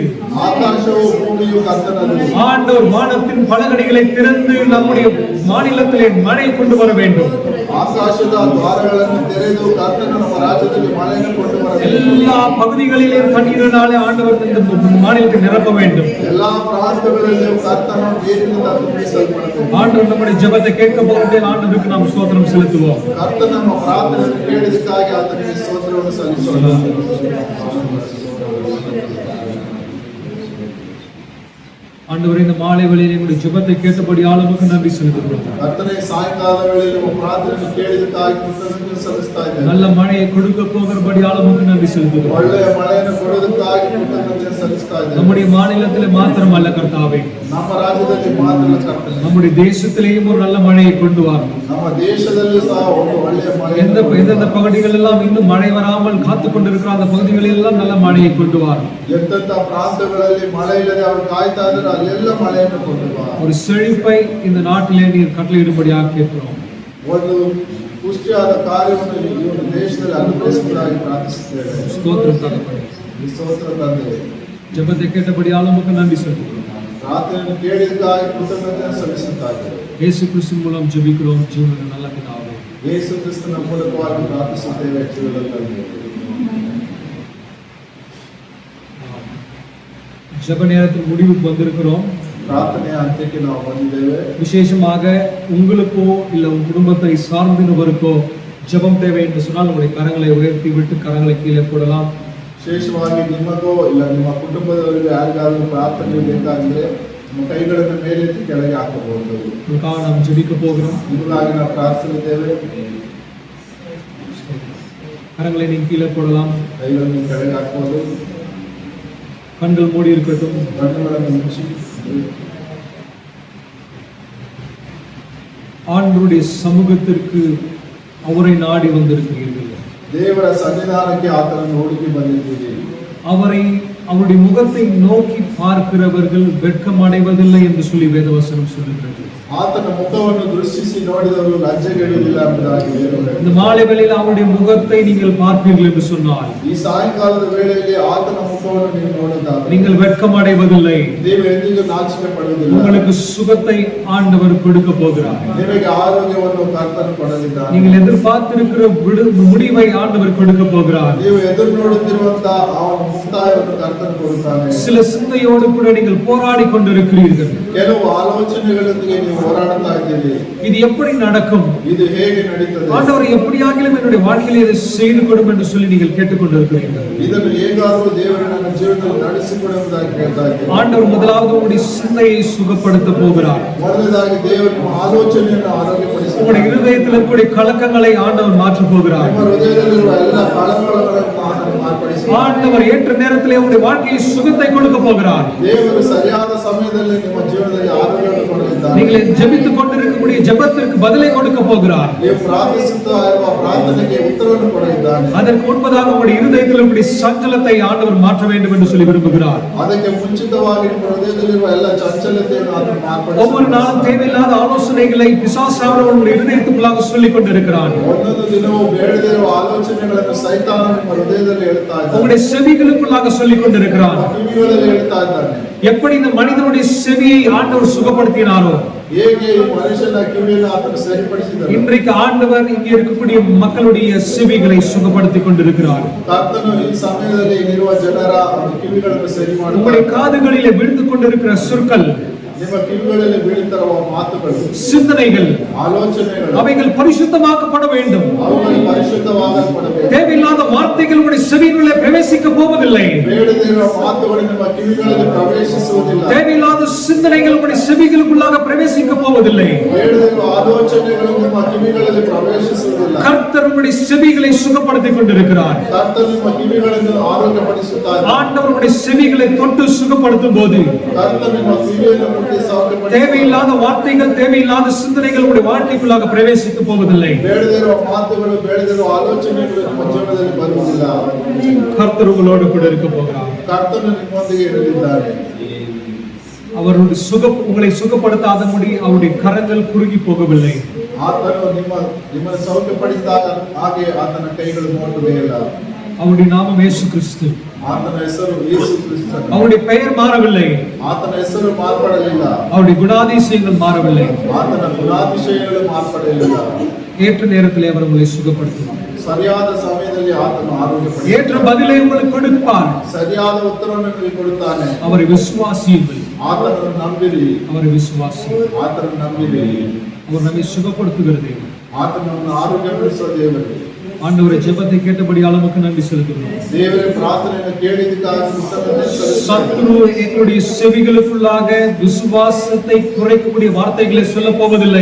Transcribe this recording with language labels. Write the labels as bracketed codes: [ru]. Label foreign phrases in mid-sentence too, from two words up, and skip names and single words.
[kn] ಆಕಾಶವು ಭೂಮಿಯು ಕರ್ತನದು. [ta] ஆண்டவர் வானத்தின் பலகணிகளை திறந்து நம்முடைய மாநிலத்திலே மழை கொண்டு வர வேண்டும். [kn] ಆಕಾಶದ ದ್ವಾರಗಳನ್ನು ತೆರೆದು ಕರ್ತನು ನಮ್ಮ ರಾಜ್ಯದಲ್ಲಿ ಮಳೆಯನ್ನು ಕೊಂಡು ಬರಬೇಕು. [ta] எல்லா பகுதிகளிலே தண்ணீரினாலே ஆண்டவர் இந்த மாநிலத்தை நிரப்ப வேண்டும். [kn] ಎಲ್ಲಾ ಪ್ರಾಂತಗಳಲ್ಲಿಯೂ ಕರ್ತನು ನೀರಿನಿಂದ ತುಂಬಿಸಲ್ಪಡಬೇಕು. [ta] ஆண்டவர் நம்முடைய ஜெபத்தை கேட்க போகிறதே ஆண்டவருக்கு நாம் ஸ்தோத்திரம் செலுத்துவோம். [kn] ಕರ್ತನ ನಮ್ಮ ಪ್ರಾರ್ಥನೆಯನ್ನು ಕೇಳಿದಕ್ಕಾಗಿ ಆತನಿಗೆ ಸ್ತೋತ್ರವನ್ನು ಸಲ್ಲಿಸೋಣ. [ta] ஆண்டவரே, இந்த மாலை வேளையிலே எங்களுடைய ஜெபத்தை கேட்டபடியால் உமக்கு நன்றி செலுத்துகிறோம். [kn] ಕರ್ತನೆ, ಸಾಯಂಕಾಲ ವೇಳೆಯಲ್ಲಿ ನಮ್ಮ ಪ್ರಾರ್ಥನೆಯನ್ನು ಕೇಳಿದಕ್ಕಾಗಿ ಕೃತಜ್ಞತೆ ಸಲ್ಲಿಸ್ತಾ ಇದ್ದೇನೆ. [ta] நல்ல மழையை கொடுக்க போகிறபடியால் உமக்கு நன்றி செலுத்துகிறோம். [kn] ಒಳ್ಳೆಯ ಮಳೆಯನ್ನು ಕೊಡೋದಕ್ಕಾಗಿ ಕೃತಜ್ಞತೆ ಸಲ್ಲಿಸ್ತಾ ಇದ್ದೇನೆ. [ta] நம்முடைய மாநிலத்திலே மாத்திரமல்ல கர்த்தாவே, [kn] ನಮ್ಮ ರಾಜ್ಯದಲ್ಲಿ ಮಾತ್ರ ಕರ್ತನೆ, [ta] நம்முடைய தேசத்திலேயும் ஒரு நல்ல மழையை கொண்டு வாரும். [kn] ನಮ್ಮ ದೇಶದಲ್ಲಿ ಸಹ ಒಂದು ಒಳ್ಳೆಯ ಮಳೆ [ta] எந்தெந்த பகுதிகள் எல்லாம் இன்னும் மழை வராமல் காத்துக் கொண்டிருக்கிற அந்த பகுதிகளில் எல்லாம் நல்ல மழையை கொண்டு வாரும். [kn] ಎಂತೆಂಥ ಪ್ರಾಂತಗಳಲ್ಲಿ ಮಳೆ ಇಲ್ಲದೆ ಅವರು ಕಾಯ್ತಾ ಇದ್ದಾರೆ, ಅಲ್ಲೆಲ್ಲ ಮಳೆಯನ್ನು ಕೊಂಡು ಬಾ. [ta] ஒரு செழிப்பை இந்த நாட்டிலே நீர் கட்டளையிடும்படியாக கேட்கிறோம். [kn] ಒಂದು ಪುಷ್ಟಿಯಾದ ಕಾರ್ಯವನ್ನು ಈ ಒಂದು ದೇಶದಲ್ಲಿ ಅನುಗ್ರಹಿಸುವುದಾಗಿ ಪ್ರಾರ್ಥಿಸುತ್ತೇವೆ. [ta] ஸ்தோத்திரம் தகப்பனே. [kn] ಈ ಸ್ತೋತ್ರ ತಂದೆ, [ta] ஜெபத்தை கேட்டபடியால் உமக்கு நன்றி செலுத்துகிறோம். [kn] ಪ್ರಾರ್ಥನೆಯನ್ನು ಕೇಳಿದಕ್ಕಾಗಿ ಕೃತಜ್ಞತೆ ಸಲ್ಲಿಸುತ್ತಾ ಇದ್ದೇವೆ. [ta] இயேசு கிறிஸ்துவின் மூலம் ஜெபிக்கிறோம் ஜீவனுள்ள நல்ல பிதாவே. [kn] ಯೇಸು ಕ್ರಿಸ್ತನ ಮೂಲಕವಾಗಿ ಪ್ರಾರ್ಥಿಸುತ್ತೇವೆ ಜೀವದ ತಂದೆ. [ta] ஜெப நேரத்தின் முடிவுக்கு வந்திருக்கிறோம். [kn] ಪ್ರಾರ್ಥನೆಯ ಅಂತ್ಯಕ್ಕೆ ನಾವು ಬಂದಿದ್ದೇವೆ. [ta] விசேஷமாக உங்களுக்கோ இல்ல உங்க குடும்பத்தை சார்ந்திருவருக்கோ ஜெபம் தேவை என்று சொன்னால் உங்களுடைய கரங்களை உயர்த்தி விட்டு கரங்களை கீழே போடலாம். [kn] ವಿಶೇಷವಾಗಿ ನಿಮಗೋ ಇಲ್ಲ ನಿಮ್ಮ ಕುಟುಂಬದವರಿಗೆ ಯಾರಿಗಾದರೂ ಪ್ರಾರ್ಥನೆ ಬೇಕಾಗಿದ್ರೆ ನಿಮ್ಮ ಕೈಗಳನ್ನು ಮೇಲೆತ್ತಿ ಕೆಳಗೆ ಹಾಕಬಹುದು. [ta] உங்களுக்காக நாம் ஜெபிக்க போகிறோம். [kn] ನಿಮಗಾಗಿ ನಾವು ಪ್ರಾರ್ಥಿಸುತ್ತೇವೆ. [ta] கரங்களை நீங்க கீழே போடலாம். [kn] ಕೈಗಳನ್ನು ಕೆಳಗೆ ಹಾಕಬಹುದು. [ta] கண்கள் மூடி இருக்கட்டும். [kn] ಕಣ್ಣುಗಳನ್ನು ಮುಚ್ಚಿ [ta] ஆண்டவருடைய சமூகத்திற்கு அவரை நாடி வந்திருக்கிறீர்கள். [kn] ದೇವರ ಸನ್ನಿಧಾನಕ್ಕೆ ಆತನನ್ನು ಹುಡುಕಿ ಬಂದಿದ್ದೀರಿ. [ta] அவருடைய முகத்தை நோக்கி பார்க்கிறவர்கள் வெட்கம் அடைவதில்லை என்று சொல்லி வேதவசனம் சொல்லுகிறது. [kn] ಆತನ ಮುಖವನ್ನು ದೃಷ್ಟಿಸಿ ನೋಡಿದವರು ಲಜ್ಜೆಗೆಡುವುದಿಲ್ಲ ಎಂಬುದಾಗಿ ಹೇಳುತ್ತದೆ. [ta] இந்த மாலை வேளையில் அவருடைய முகத்தை நீங்கள் பார்ப்பீர்கள் என்று சொன்னால் [kn] ಈ ಸಾಯಂಕಾಲದ ವೇಳೆಯಲ್ಲಿ ಆತನ ಮುಖವನ್ನು ನೀವು ನೋಡಿದಾಗ [ta] நீங்கள் வெட்கம் அடைவதில்லை. [kn] ನೀವು ಎಂದಿಗೂ ನಾಚಿಕೆ ಪಡುವುದಿಲ್ಲ. [ta] உங்களுக்கு சுகத்தை ஆண்டவர் கொடுக்க போகிறார். [kn] ನಿಮಗೆ ಆರೋಗ್ಯವನ್ನು ಕರ್ತನು ಕೊಡಲಿದ್ದಾನೆ. [ta] நீங்கள் எதிர்பார்த்திருக்கிற முடிவை ஆண்டவர் கொடுக்க போகிறார். [kn] ನೀವು ಎದುರು ನೋಡುತ್ತಿರುವಂತಹ ಅವನ ಮುಕ್ತಾಯವನ್ನು ಕರ್ತನು ಕೊಡುತ್ತಾನೆ. [ta] சில சிந்தையோடு கூட நீங்கள் போராடி கொண்டிருக்கிறீர்கள். [kn] ಕೆಲವು ಆಲೋಚನೆಗಳೊಂದಿಗೆ ನೀವು ಹೋರಾಡುತ್ತಾ ಇದ್ದೀರಿ. [ta] இது எப்படி நடக்கும்? [kn] ಇದು ಹೇಗೆ ನಡೀತದೆ? [ta] ஆண்டவர் எப்படியாகிலும் என்னுடைய வாழ்க்கையில் இதை செய்து கொடும் என்று சொல்லி நீங்கள் கேட்டுக்கொண்டிருக்கிறீர்கள். [kn] ಇದನ್ನು ಹೇಗಾದರೂ ದೇವರು ನನ್ನ ಜೀವನದಲ್ಲಿ ನಡೆಸಿಕೊಡುವುದಾಗಿ ಹೇಳ್ತಾ ಇದ್ದೀರಿ. [ta] ஆண்டவர் முதலாவது உங்களுடைய சிந்தையை சுகப்படுத்த போகிறார். [kn] ಮೊದಲನೇದಾಗಿ ದೇವರು ನಿಮ್ಮ ಆಲೋಚನೆಯನ್ನು ಆರೋಗ್ಯಪಡಿಸುತ್ತಾನೆ. [ta] உங்களுடைய இருதயத்தில் இருக்கக்கூடிய கலக்கங்களை ஆண்டவர் மாற்ற போகிறார். [kn] ನಿಮ್ಮ ಹೃದಯದಲ್ಲಿರುವ ಎಲ್ಲ ಕಳವಳಗಳನ್ನು ಆತನು ಮಾರ್ಪಡಿಸುತ್ತಾನೆ. [ta] ஆண்டவர் ஏற்ற நேரத்திலே உங்களுடைய வாழ்க்கையை சுகத்தை கொடுக்க போகிறார். [kn] ದೇವರು ಸರಿಯಾದ ಸಮಯದಲ್ಲಿ ನಿಮ್ಮ ಜೀವನದಲ್ಲಿ ಆರೋಗ್ಯವನ್ನು ಕೊಡಲಿದ್ದಾನೆ. [ta] நீங்கள் ஜெபித்துக் கொண்டிருக்கக்கூடிய ஜெபத்திற்கு பதிலை கொடுக்க போகிறார். [kn] ನೀವು ಪ್ರಾರ್ಥಿಸುತ್ತಾ ಇರುವ ಪ್ರಾರ್ಥನೆಗೆ ಉತ್ತರವನ್ನು ಕೊಡಲಿದ್ದಾನೆ. [ta] அதற்கு முன்பதாக உங்களுடைய இருதயத்தில் இருக்கக்கூடிய சஞ்சலத்தை ஆண்டவர் மாற்ற வேண்டும் என்று சொல்லி விரும்புகிறார். [kn] ಅದಕ್ಕೆ ಮುಂಚಿತವಾಗಿ ನಿಮ್ಮ ಹೃದಯದಲ್ಲಿರುವ ಎಲ್ಲ ಚಂಚಲತೆಯನ್ನು ಆತನು ಮಾರ್ಪಡಿಸುತ್ತಾನೆ. [ta] ஒவ்வொரு நாளும் தேவையில்லாத ஆலோசனைகளை பிசாசானவன் உங்களுடைய இருதயத்துக்குள்ளாக சொல்லிக் கொண்டிருக்கிறான். [kn] ಒಂದೊಂದು ದಿನವೂ ಬೇಡದಿರುವ ಆಲೋಚನೆಗಳನ್ನು ಸೈತಾನ ನಿಮ್ಮ ಹೃದಯದಲ್ಲಿ ಹೇಳ್ತಾ ಇದ್ದಾನೆ. [ta] உங்களுடைய செவிகளுக்குள்ளாக சொல்லிக் கொண்டிருக்கிறான். [kn] ಕಿವಿಗಳಲ್ಲಿ ಹೇಳ್ತಾ ಇದ್ದಾನೆ. [ta] எப்படி இந்த மனிதனுடைய செவியை ஆண்டவர் சுகப்படுத்தினாரோ [kn] ಹೇಗೆ ಈ ಮನುಷ್ಯನ ಕಿವಿಯನ್ನು ಆತನು ಸರಿಪಡಿಸಿದನು. [ta] இன்றைக்கு ஆண்டவர் இங்கே இருக்கக்கூடிய மக்களுடைய செவிகளை சுகப்படுத்திக் கொண்டிருக்கிறார். [kn] ಕರ್ತನು ಈ ಸಮಯದಲ್ಲಿ ಇಲ್ಲಿರುವ ಜನರ ಕಿವಿಗಳನ್ನು ಸರಿ [ta] உங்களுடைய [kn] ಮಾಡುತ್ತಾನೆ. [ta] காதுகளிலே விழுந்து கொண்டிருக்கிற சொற்கள், [kn] ನಿಮ್ಮ ಕಿವಿಗಳಲ್ಲಿ ಬೀಳುತ್ತಿರುವ ಮಾತುಗಳು, [ta] சிந்தனைகள், [kn] ಆಲೋಚನೆಗಳು [ta] அவைகள் பரிசுத்தமாக்கப்பட வேண்டும். [kn] ಅವುಗಳು ಪರಿಶುದ್ಧವಾಗಲ್ಪಡಬೇಕು. [ta] தேவையில்லாத வார்த்தைகள் உங்களுடைய செவியினுள்ளே பிரவேசிக்க போவதில்லை. [kn] ಬೇಡದಿರುವ ಮಾತುಗಳು ನಿಮ್ಮ ಕಿವಿಗಳಲ್ಲಿ ಪ್ರವೇಶಿಸುವುದಿಲ್ಲ. [ta] தேவையில்லாத சிந்தனைகள் உங்களுடைய செவிகளுக்குள்ளாக பிரவேசிக்க போவதில்லை. [kn] ಬೇಡದಿರುವ ಆಲೋಚನೆಗಳು ನಿಮ್ಮ ಕಿವಿಗಳಲ್ಲಿ ಪ್ರವೇಶಿಸುವುದಿಲ್ಲ. [ta] கர்த்தர் உங்களுடைய செவிகளை சுகப்படுத்திக் கொண்டிருக்கிறார். [kn] ಕರ್ತನು ನಿಮ್ಮ ಕಿವಿಗಳನ್ನು ಆರೋಗ್ಯಪಡಿಸುತ್ತಾನೆ. [ta] ஆண்டவர் உங்களுடைய செவிகளை தொட்டு சுகப்படுத்தும் போது [kn] ಕರ್ತನು ನಿಮ್ಮ ಕಿವಿಯನ್ನು ಮುಟ್ಟಿ ಸೌಖ್ಯಪಡಿಸುತ್ತಾನೆ. [ta] தேவையில்லாத வார்த்தைகள், தேவையில்லாத சிந்தனைகள் உங்களுடைய வாழ்க்கைக்குள்ளாக பிரவேசிக்க போவதில்லை. [kn] ಬೇಡದಿರುವ ಮಾತುಗಳು, ಬೇಡದಿರುವ ಆಲೋಚನೆಗಳು ನಿಮ್ಮ ಜೀವನದಲ್ಲಿ ಬರುವುದಿಲ್ಲ. [ta] கர்த்தர் உங்களோடு கூட இருக்க போகிறார். [kn] ಕರ್ತನು ನಿಮ್ಮೊಂದಿಗೆ ಇರಲಿದ್ದಾನೆ. [ta] அவருடைய உங்களை சுகப்படுத்தாதபடி அவருடைய கரங்கள் குறுகி போகவில்லை. [kn] ಆತನು ನಿಮ್ಮನ್ನು ಸೌಖ್ಯಪಡಿಸಿದಾಗ ಹಾಗೆ ಆತನ ಕೈಗಳು ಮೋಟುವುದಿಲ್ಲ. [ta] அவருடைய நாமம் இயேசு கிறிஸ்து. [kn] ಆತನ ಹೆಸರು ಯೇಸು ಕ್ರಿಸ್ತನು. [ta] அவருடைய பெயர் மாறவில்லை. [kn] ಆತನ ಹೆಸರು ಮಾರ್ಪಡಲಿಲ್ಲ. [ta] அவருடைய குணாதிசயங்கள் மாறவில்லை. [kn] ಆತನ ಗುಣಾತಿಶಯಗಳು ಮಾರ್ಪಡಲಿಲ್ಲ. [ta] ஏற்ற நேரத்திலே அவர் உங்களை சுகப்படுத்துவார். [kn] ಸರಿಯಾದ ಸಮಯದಲ್ಲಿ ಆತನು ಆರೋಗ್ಯಪಡಿಸುತ್ತಾನೆ. [ta] ஏற்ற பதிலை உங்களுக்கு கொடுப்பார். [kn] ಸರಿಯಾದ ಉತ್ತರವನ್ನು ನಿಮಗೆ ಕೊಡುತ್ತಾನೆ. [ta] அவரை விசுவாசியுங்கள். [kn] ಆತನನ್ನು ನಂಬಿರಿ. [ta] அவரை விசுவாசி. [kn] ಆತನನ್ನು ನಂಬಿರಿ. [ta] அவர் நம்மை சுகப்படுத்துகிற தேவன். [kn] ಆತನನ್ನು ಆರೋಗ್ಯಪಡಿಸುವ ದೇವರು. [ta] ஆண்டவரை ஜெபத்தை கேட்டபடி அளவுக்கு நன்றி செலுத்துகிறோம். [kn] ದೇವರ ಪ್ರಾರ್ಥನೆಯನ್ನು ಕೇಳಿದ್ದಕ್ಕಾಗಿ ಕೃತಜ್ಞತೆ ಸಲ್ಲಿಸುತ್ತೇವೆ. [ta] சத்துரு எங்களுடைய செவிகளுக்குள்ளாக விசுவாசத்தை குறைக்கக்கூடிய வார்த்தைகளை சொல்ல போவதில்லை.